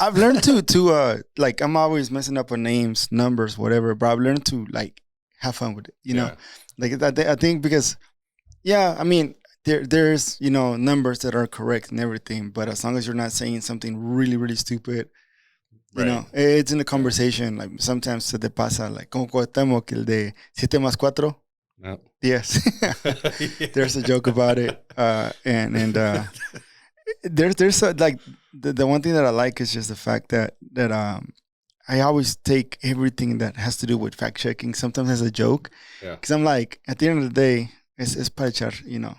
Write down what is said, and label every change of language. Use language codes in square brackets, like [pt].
[en] I've learned to like, I'm always messing up on names, numbers, whatever, but I've learned to like have fun with it, you know? Like I think because, I mean, there's, you know, numbers that are correct and everything, but as long as you're not saying something really, really stupid, you know, it's in the conversation. Like sometimes [es] se te pasa, [en] like, [es] como Cuauhtémoc, el de 7 más 4. [en] No. Yes. There's a joke about it. And there's like the one thing that I like is just the fact that I always take everything that has to do with fact checking sometimes as a joke. Because I'm like, at the end of the day, [es] es para echar, [en] you know.